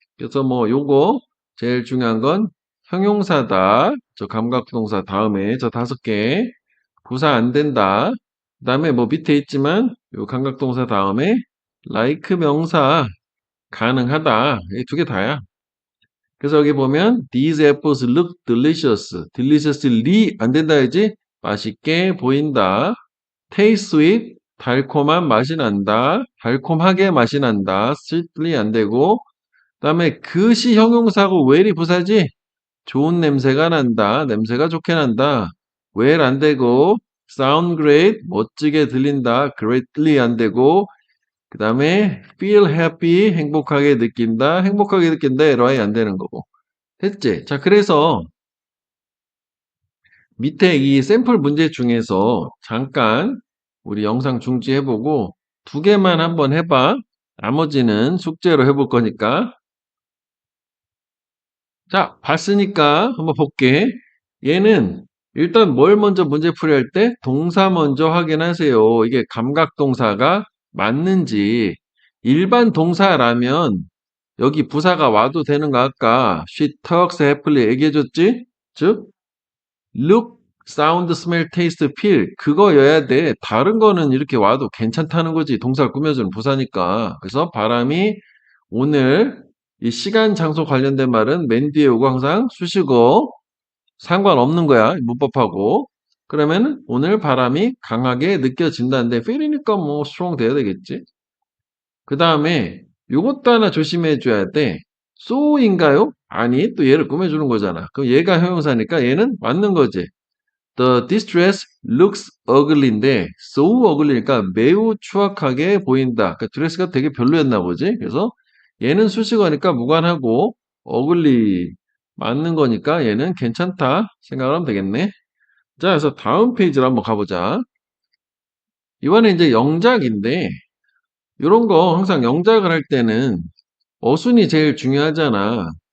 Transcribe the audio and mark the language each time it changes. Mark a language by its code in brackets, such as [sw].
[ko] 그래서 뭐 요거 제일 중요한 건 형용사다. 저 감각동사 다음에 저 5개 부사 안 된다. 그 다음에 뭐 밑에 있지만 요 감각동사 다음에 like 명사 가능하다. 이 두 개 다야. 그래서 여기 보면 [en] these apples look delicious. [ko] deliciously 안 된다 해야지. 맛있게 보인다. [en] taste sweet [ko] 달콤한 맛이 난다. 달콤하게 맛이 난다. sweetly 안 되고 그다음에 그시 형용사고 well이 부사지. 좋은 냄새가 난다. 냄새가 좋게 난다. well 안 되고 [en] sound great, [ko] 멋지게 들린다. greatly 안 되고, 그 다음에 [en] feel happy, [ko] 행복하게 느낀다. ly 안 되는 거고. 됐지? 자, 그래서 밑에 이 샘플 문제 중에서 잠깐 우리 영상 중지해보고 두 개만 한번 해봐. 나머지는 숙제로 해볼 거니까. 자, 봤으니까 한번 볼게. 얘는 일단 뭘 먼저 문제 풀이할 때 동사 먼저 확인하세요. 이게 감각동사가 맞는지. 일반 동사라면 여기 부사가 와도 되는 거 아까 [en] she talks happily [ko] 얘기해줬지? [en] 즉 look, sound, smell, taste, feel 그거여야 돼. [ko] 다른 거는 이렇게 와도 괜찮다는 거지. 동사를 꾸며주는 부사니까. 그래서 바람이 오늘 이 시간, 장소 관련된 말은 맨 뒤에 오고 항상 수식어 상관없는 거야. 문법하고. 그러면 오늘 바람이 강하게 느껴진다는데 feel이니까 뭐 strong 돼야 되겠지. 그 다음에 요것도 하나 조심해 줘야 돼. so인가요? 아니, 또 얘를 꾸며주는 거잖아. 그럼 얘가 형용사니까 얘는 맞는 거지. [en] The distress looks ugly [ko] 인데 so ugly니까 매우 추악하게 보인다. 그러니까 드레스가 되게 별로였나 보지. 그래서 얘는 수식어니까 무관하고 ugly 맞는 거니까 얘는 괜찮다 생각을 하면 되겠네. 자, 그래서 다음 페이지로 한번 가보자. 이번에 이제 영작인데 이런 거 항상 영작을 할 때는 어순이 제일 중요하잖아.